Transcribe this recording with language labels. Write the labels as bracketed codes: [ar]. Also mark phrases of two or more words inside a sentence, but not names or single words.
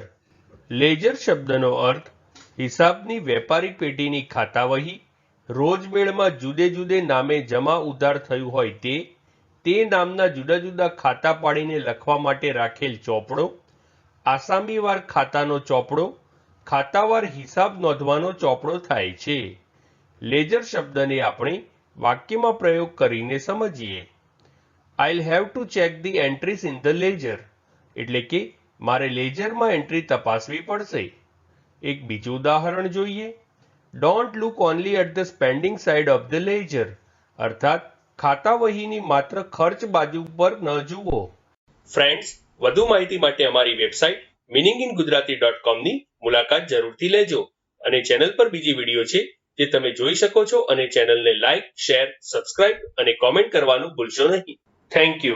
[gu] લેજર શબ્દનો અર્થ હિસાબની વેપારી પેઢીની ખાતાવહી, રોજમેળમાં જુદે જુદે નામે જમા ઉધાર થયું હોય તે નામના જુદા જુદા ખાતા પાડીને લખવા માટે રાખેલ ચોપડો, આસામીવાર ખાતાનો ચોપડો, ખાતાવાર હિસાબ નોંધવાનો ચોપડો થાય છે. લેજર શબ્દને આપણે વાક્યમાં પ્રયોગ કરીને સમજીએ. [en] I'll have to check the entries in the ledger. [gu] એટલે કે મારે લેજરમાં એન્ટ્રી તપાસવી પડશે. એક બીજું ઉદાહરણ જોઈએ. [en] Don't look only at the spending side of the ledger. [gu] અર્થાત ખાતા વહીની માત્ર ખર્ચ બાજુ પર ન જુઓ. ફ્રેન્ડ્સ, વધુ માહિતી માટે અમારી વેબસાઇટ meaninginggujarati.com ની મુલાકાત જરૂરથી લેજો અને ચેનલ પર બીજી વિડીયો છે જે તમે જોઈ શકો છો અને ચેનલને [en] like, share, subscribe [gu] અને કોમેન્ટ કરવાનું ભૂલશો નહીં. [en] Thank you.